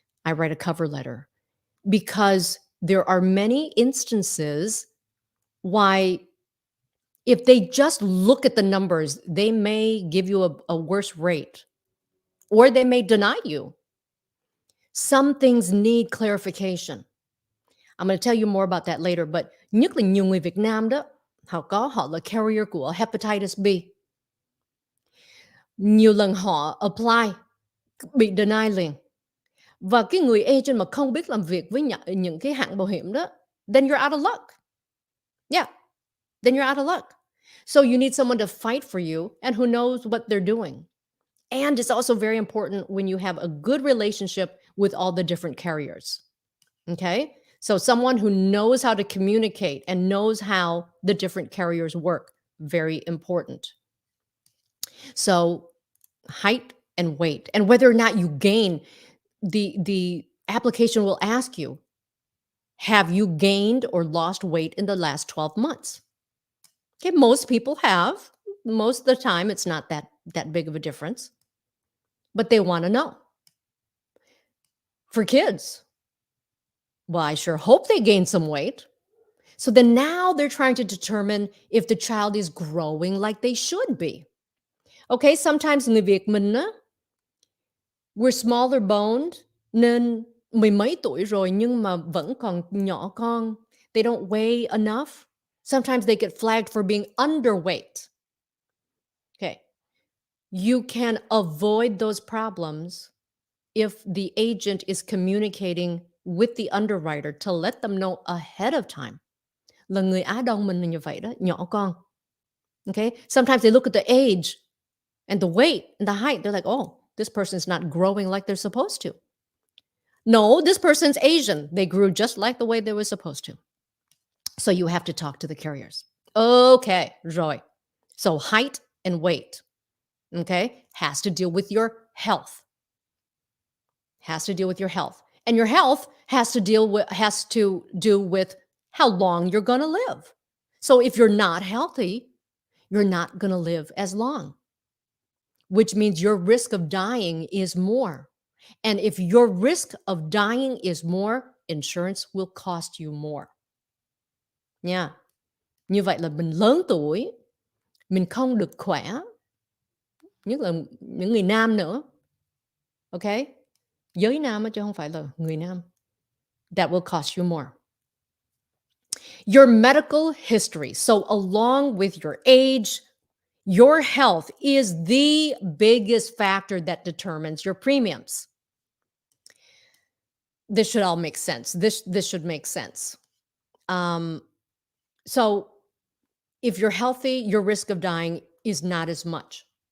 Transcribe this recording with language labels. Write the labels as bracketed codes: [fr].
[en] I write a cover letter because there are many instances why, if they just look at the numbers, they may give you a worse rate or they may deny you. Some things need clarification. I'm going to tell you more about that later, but [vi] nhất là nhiều người Việt Nam đó, họ là carrier của hepatitis B. Nhiều lần họ apply, bị deny liền. Và cái người agent mà không biết làm việc với những cái hãng bảo hiểm đó, [en] then you're out of luck. Yeah, then you're out of luck. So you need someone to fight for you and who knows what they're doing. And it's also very important when you have a good relationship with all the different carriers. Okay? So someone who knows how to communicate and knows how the different carriers work, very important. So height and weight, and whether or not you gain, the application will ask you, have you gained or lost weight in the last 12 months? Okay, most people have. Most of the time, it's not that big of a difference, but they want to know. For kids, well, I sure hope they gain some weight. So then now they're trying to determine if the child is growing like they should be. Okay, sometimes [vi] người Việt mình á, [en] we're smaller boned, [vi] nên mười mấy tuổi rồi nhưng mà vẫn còn nhỏ con. [en] They don't weigh enough. Sometimes they get flagged for being underweight. Okay. You can avoid those problems if the agent is communicating with the underwriter to let them know ahead of time. [vi] Là người Á Đông mình là như vậy đó, nhỏ con. Okay? [en] Sometimes they look at the age and the weight and the height. They're like, oh, this person's not growing like they're supposed to. No, this person's Asian. They grew just like the way they were supposed to. So you have to talk to the carriers. Okay, [vi] rồi. [en] So height and weight, okay, has to deal with your health. Has to deal with your health. And your health has to do with how long you're going to live. So if you're not healthy, you're not going to live as long, which means your risk of dying is more. And if your risk of dying is more, insurance will cost you more. Nha. [vi] Như vậy là mình lớn tuổi, mình không được khỏe, nhất là những người nam nữa. Okay? Giới nam chứ không phải là người nam. [en] That will cost you more. Your medical history. So along with your age, your health is the biggest factor that determines your premiums. This should all make sense. This should make sense. So if you're healthy, your risk of dying is not as much.